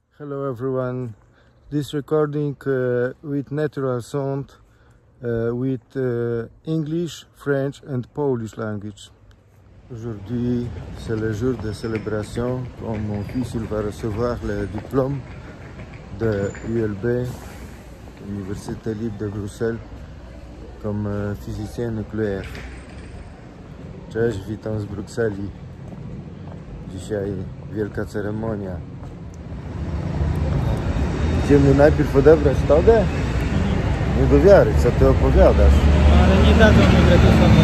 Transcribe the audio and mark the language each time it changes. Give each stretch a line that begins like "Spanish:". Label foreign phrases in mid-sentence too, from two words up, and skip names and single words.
English: Hello everyone. This recording with natural sound with English, French and Polish language.
French: Aujourd'hui, c'est le jour de célébration quand mon fils il va recevoir le diplôme de ULB, Université Libre de Bruxelles, comme physicien nucléaire.
Polish: Cześć, witam z Brukseli. Dzisiaj wielka ceremonia. Idziemy najpierw odebrać togę? Nie do wiary, co ty opowiadasz? Ale nie dadzą mi gratisowo.